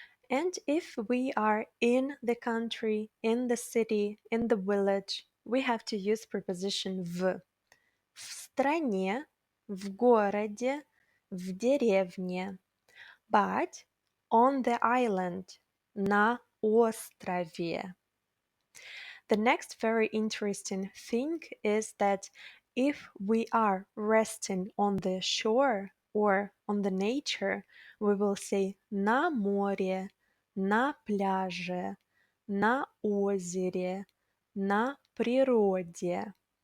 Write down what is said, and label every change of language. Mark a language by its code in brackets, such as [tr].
[en] And if we are in the country, in the city, in the village, we have to use preposition в. [ru] В стране, в городе, в деревне. [en] But on the island, [ru] на острове. [en] The next very interesting thing is that if we are resting on the shore or on the nature, we will say [ru] на море, на пляже, на озере, на природе.